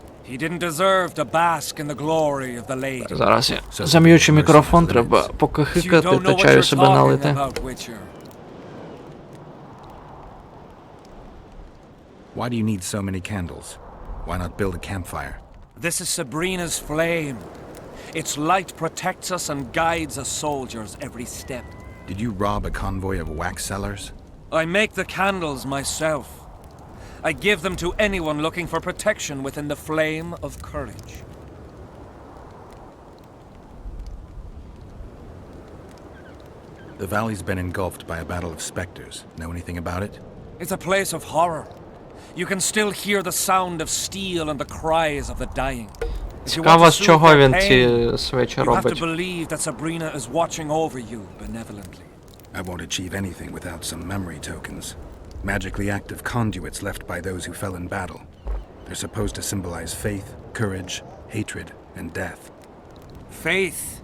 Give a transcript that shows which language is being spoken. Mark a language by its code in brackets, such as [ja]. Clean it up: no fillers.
[en] He didn't deserve to bask in the glory of the lady. [uk] Зараз я зам'ючу мікрофон, треба поки хикати та чаю себе налити. [en] Why do you need so many candles? Why not build a campfire? This is Sabrina's flame. Its light protects us and guides us soldiers every step. Did you rob a convoy of wax sellers? I make the candles myself. I give them to anyone looking for protection within the flame of courage. The valley's been engulfed by a battle of specters. Know anything about it? It's a place of horror. You can still hear the sound of steel and the cries of the dying. [uk] Цікаво, з чого він ці свечі [en] You have to [uk] робить. [en] believe that Sabrina is watching over you benevolently. I won't achieve anything without some memory tokens. Magically active conduits left by those who fell in battle. They're supposed to symbolize faith, courage, hatred, and death. Faith.